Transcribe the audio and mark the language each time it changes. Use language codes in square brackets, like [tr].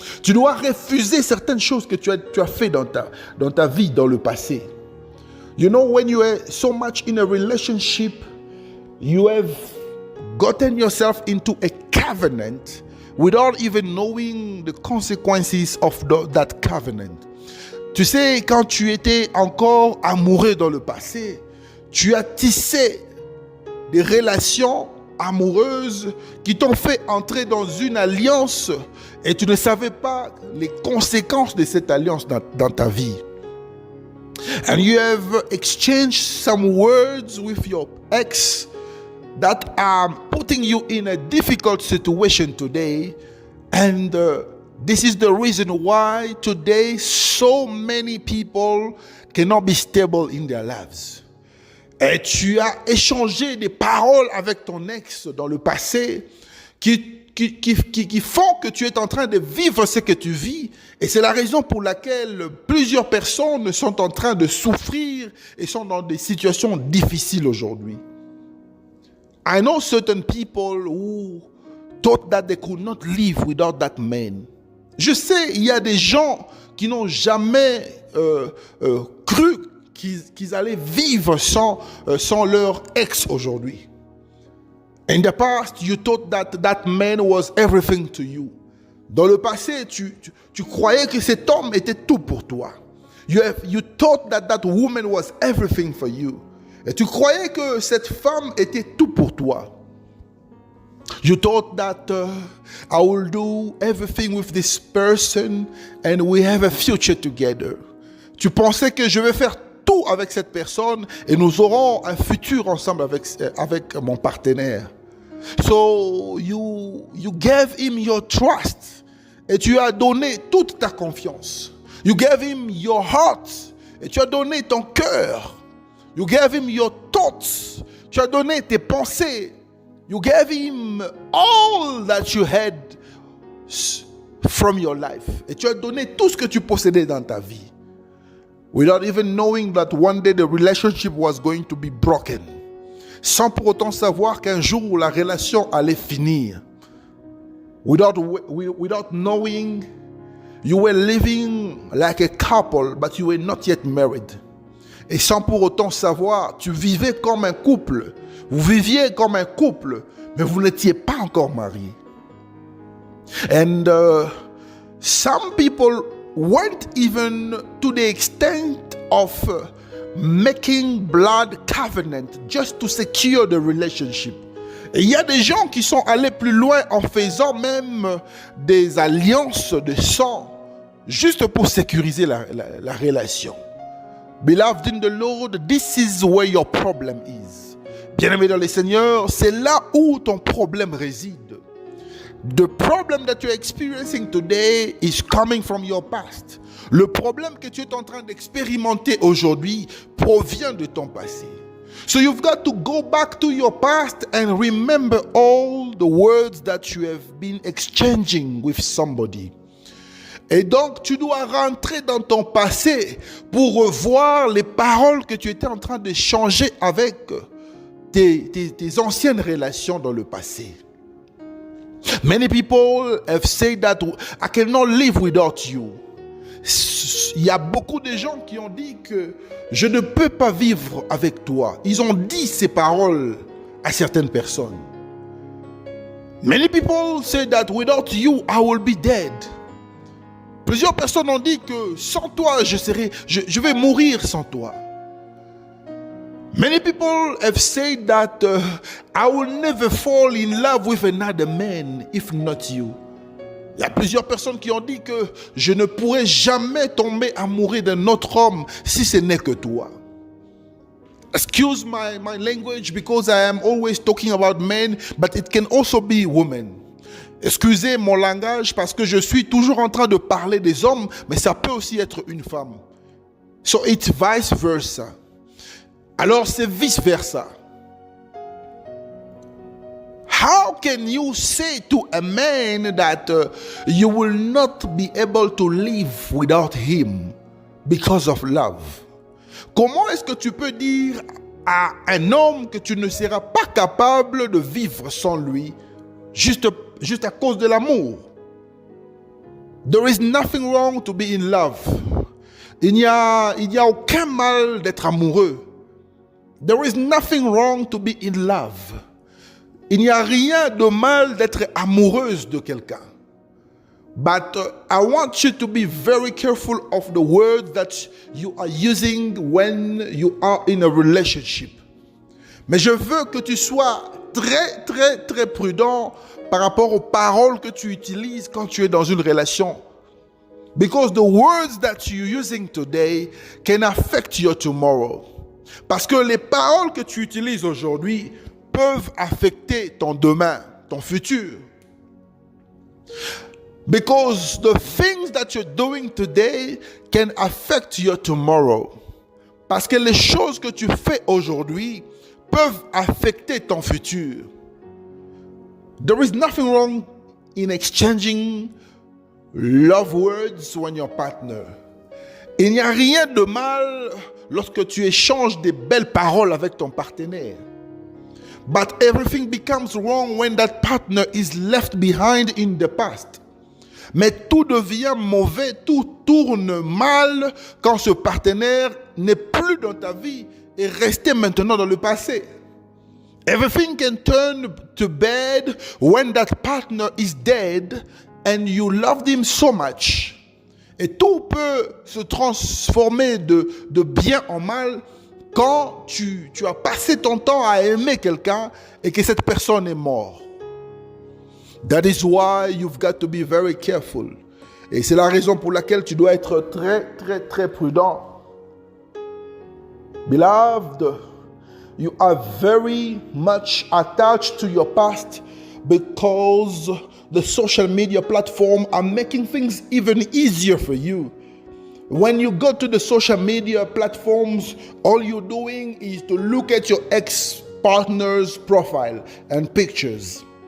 [fr] Tu dois refuser certaines choses que tu as fait dans ta vie dans le passé. [en] You know, when you are so much in a relationship, you have gotten yourself into a covenant without even knowing the consequences of that covenant. [fr] Tu sais, quand tu étais encore amoureux dans le passé, tu as tissé des relations amoureuses qui t'ont fait entrer dans une alliance et tu ne savais pas les conséquences de cette alliance dans ta vie. [en] And you have exchanged some words with your ex that are putting you in a difficult situation today. And this is the reason why today so many people cannot be stable in their lives. [fr] Et tu as échangé des paroles avec ton ex dans le passé qui font que tu es en train de vivre ce que tu vis. Et c'est la raison pour laquelle plusieurs personnes sont en train de souffrir et sont dans des situations difficiles aujourd'hui. [en] I know certain people who thought that they could not live without that man. [fr] Je sais, il y a des gens qui n'ont jamais cru qu'ils allaient vivre sans leur ex aujourd'hui. [en] In the past, you thought that man was everything to you. [fr] Dans le passé, tu croyais que cet homme était tout pour toi. [en] You thought that woman was everything for you. [fr] Et tu croyais que cette femme était tout pour toi. [en] You thought that I will do everything with this person and we have a future together. [fr] Tu pensais que je vais faire tout avec cette personne et nous aurons un futur ensemble avec mon partenaire. [en] So you gave him your trust [fr] et tu as donné toute ta confiance. [en] You gave him your heart [fr] et tu as donné ton cœur. [en] You gave him your thoughts. [fr] Tu as donné tes pensées. [en] You gave him all that you had from your life. [fr] Et tu as donné tout ce que tu possédais dans ta vie. [en] Without even knowing that one day the relationship was going to be broken. [fr] Sans pour autant savoir qu'un jour la relation allait finir. [en] Without knowing you were living like a couple but you were not yet married. [fr] Et sans pour autant savoir, tu vivais comme un couple. Vous viviez comme un couple, mais vous n'étiez pas encore mariés. [en] And some people went even to the extent of making blood covenant just to secure the relationship. [fr] Et il y a des gens qui sont allés plus loin en faisant même des alliances de sang juste pour sécuriser la relation. [en] Beloved in the Lord, this is where your problem is. [fr] Bien-aimé dans le Seigneur, c'est là où ton problème réside. [en] The problem that you're experiencing today is coming from your past. [fr] Le problème que tu es en train d'expérimenter aujourd'hui provient de ton passé. [en] So you've got to go back to your past and remember all the words that you have been exchanging with somebody. [fr] Et donc, tu dois rentrer dans ton passé pour revoir les paroles que tu étais en train d'échanger avec tes anciennes relations dans le passé. [en] Many people have said that I cannot live without you. [fr] Il y a beaucoup de gens qui ont dit que je ne peux pas vivre avec toi. Ils ont dit ces paroles à certaines personnes. [en] Many people say that without you, I will be dead. [fr] Plusieurs personnes ont dit que sans toi, je vais mourir sans toi. [en] Many people have said that I will never fall in love with another man if not you. [fr] Il y a plusieurs personnes qui ont dit que je ne pourrai jamais tomber amoureux d'un autre homme si ce n'est que toi. [en] Excuse my language because I am always talking about men, but it can also be women. [fr] Excusez mon langage parce que je suis toujours en train de parler des hommes, mais ça peut aussi être une femme. [en] So it's vice versa. [fr] Alors c'est vice versa. [en] How can you say to a man that you will not be able to live without him because of love? [fr] Comment est-ce que tu peux dire à un homme que tu ne seras pas capable de vivre sans lui juste à cause de l'amour? [en] There is nothing wrong to be in love. [fr] Il n'y a aucun mal d'être amoureux. [en] There is nothing wrong to be in love. [fr] Il n'y a rien de mal d'être amoureuse de quelqu'un. [en] But I want you to be very careful of the words that you are using when you are in a relationship. [fr] Mais je veux que tu sois très, très, très prudent par rapport aux paroles que tu utilises quand tu es dans une relation. [en] Because the words that you're using today can affect your tomorrow. [fr] Parce que les paroles que tu utilises aujourd'hui peuvent affecter ton demain, ton futur. [en] Because the things that you're doing today can affect your tomorrow. [fr] Parce que les choses que tu fais aujourd'hui peuvent affecter ton futur. [en] There is nothing wrong in exchanging love words when your partner. [fr] Il n'y a rien de mal lorsque tu échanges des belles paroles avec ton partenaire. [en] But everything becomes wrong when that partner is left behind in the past. [fr] Mais tout devient mauvais, tout tourne mal quand ce partenaire n'est plus dans ta vie et resté maintenant dans le passé. [en] Everything can turn to bad when that partner is dead and you loved him so much. [fr] Et tout peut se transformer de bien en mal quand tu as passé ton temps à aimer quelqu'un et que cette personne est morte. [en] That is why you've got to be very careful. [fr] Et c'est la raison pour laquelle tu dois être très, très, très prudent. [en] Beloved, you are very much attached to your past because the social media platform are making things even easier for you. When you go to the social media platforms, all you're doing is to look at your ex-partner's profile and pictures.